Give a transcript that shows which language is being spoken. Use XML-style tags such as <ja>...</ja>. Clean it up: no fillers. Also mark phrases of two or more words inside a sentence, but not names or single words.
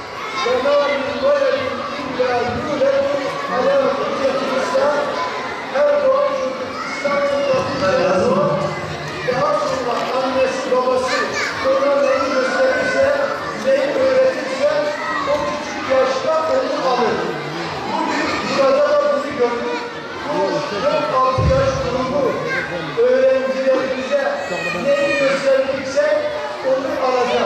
<ar>وَمَا مِنْ وَلَدٍ إِلَّا يُولَدُ عَلَى فِطْرَةِ الْإِسْلَامِ.</ar> <tr>Her doğan çocuk İslam fıtratıyla doğar. Daha sonra annesi babası ona neyi gösterirse, neyi öğretirse o küçük yaşta onu alır. Bugün burada da bunu gördük. Bu 4-6 yaş grubu öğrencilerimize neyi gösterdikse onu alacak.</tr>